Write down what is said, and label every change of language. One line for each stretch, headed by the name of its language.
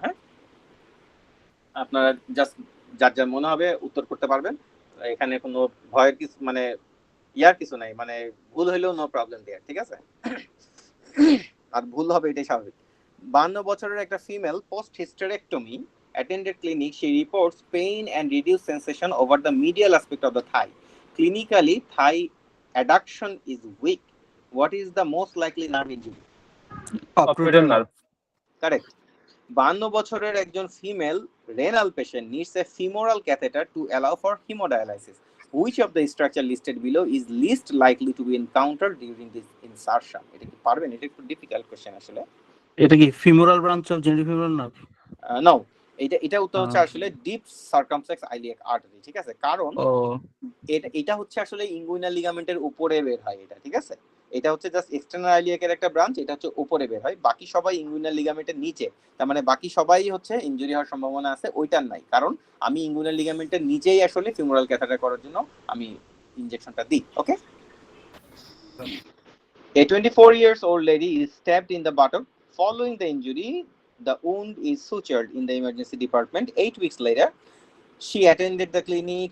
Bangla: হ্যাঁ, আপনারা জাস্ট যার যার মনে হবে উত্তর করতে পারবেন, এখানে কোনো ভয়ের কিছু মানে ইয়ার কিছু নাই, মানে ভুল হইলেও
English: no problem there,
Bangla: ঠিক আছে? আর ভুল হবে এটাই স্বাভাবিক। 52 বছরের একটা
English: Female post hysterectomy attended clinic. She reports pain and reduced sensation over the medial aspect of the thigh. Clinically, thigh adduction is weak. What is the most likely nerve injury? Occipital nerve. Correct.
Bangla: 52 বছরের একজন
English: Female renal patient needs a femoral catheter to allow for haemodialysis. Which of the structure listed below is least likely to be encountered during this insertion?
Bangla: এটা কি পারবেন? এটা একটু difficult question আসলে। এটা কি
English: Femoral branch of genitofemoral nerve?
Bangla: No, এটা উত্তর হচ্ছে আসলে ডিপ সার্কামফ্লেক্স আইলিয়াক আর্টারি, ঠিক আছে? কারণ এটা হচ্ছে আসলে ইঙ্গুইনাল লিগামেন্টের উপরে বের হয় এটা, ঠিক আছে? এটা হচ্ছে জাস্ট এক্সটার্নাল আইলিয়াকের একটা ব্রাঞ্চ, এটা হচ্ছে উপরে বের হয়, বাকি সবাই ইঙ্গুইনাল লিগামেন্টের নিচে। তার মানে বাকি সবাই হচ্ছে ইনজুরি হওয়ার সম্ভাবনা আছে, ওইটার নাই। কারণ আমি ইঙ্গুইনাল লিগামেন্টের নিচেই আসলে ফিমোরাল ক্যাথেটার করার জন্য আমি ইনজেকশনটা দিই। ওকে,
English: A 24-year-old lady is stabbed in the buttock. Following the injury, the wound is sutured in the emergency department. 8 weeks later, she attended the clinic.